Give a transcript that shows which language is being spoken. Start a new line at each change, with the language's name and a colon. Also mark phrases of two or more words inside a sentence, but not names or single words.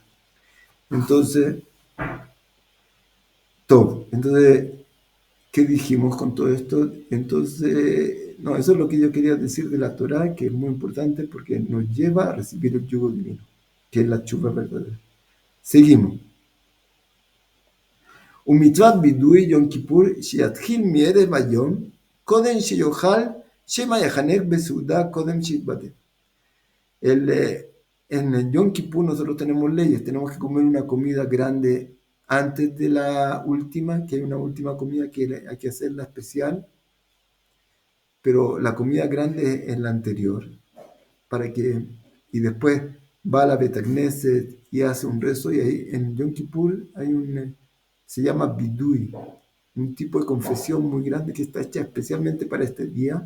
Spanish: Entonces, ¿qué dijimos con todo esto? Entonces, eso es lo que yo quería decir de la Torah, que es muy importante porque nos lleva a recibir el yugo divino, que es la teshuvá verdadera. Seguimos.
Hebrew: ומצוות וידוי יום כיפור שיתחיל מערב היום, קודם שיאכל, שמא יחנק בסעודה קודם שיתבטל.
Spanish: En el Yom Kippur nosotros tenemos leyes, tenemos que comer una comida grande antes de la última, que hay una última comida que hay que hacerla especial, pero la comida grande es la anterior, y después va a la
Hebrew: בית כנסת
Spanish: y hace un rezo, y ahí en Yom Kippur se llama Bidui, un tipo de confesión muy grande que está hecha especialmente para este día.